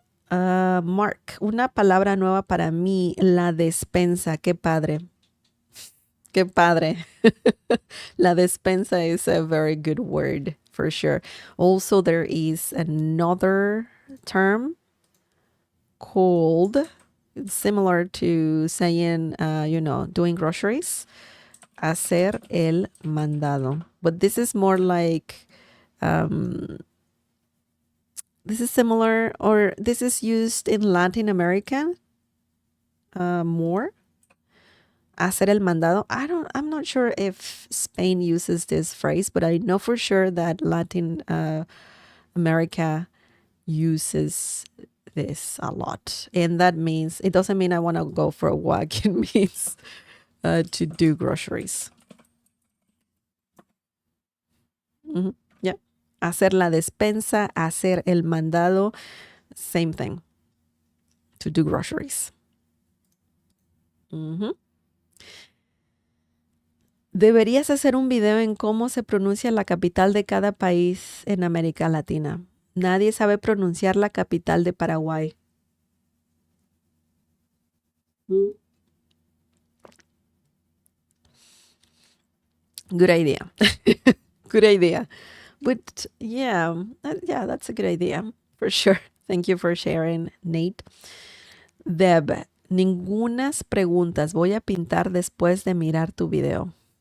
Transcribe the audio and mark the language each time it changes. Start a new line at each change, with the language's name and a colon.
Spanish: Mark, una palabra nueva para mí, la despensa. Qué padre. Qué padre.
English: La despensa is a very good word for sure. Also, there is another term called, it's similar to saying, doing groceries,
Spanish: hacer el mandado.
English: But this is more like, this is similar, or this is used in Latin America more.
Spanish: Hacer el mandado.
English: I'm not sure if Spain uses this phrase, but I know for sure that Latin America uses this a lot. And that means, it doesn't mean I want to go for a walk. It means to do groceries. Yeah.
Spanish: Hacer la despensa, hacer el mandado,
English: same thing. To do groceries.
Spanish: Deberías hacer un video en cómo se pronuncia la capital de cada país en América Latina. Nadie sabe pronunciar la capital de Paraguay.
English: Good idea. Good idea. But yeah, that's a good idea for sure. Thank you for sharing, Nate.
Spanish: Deb, ningunas preguntas. Voy a pintar después de mirar tu video.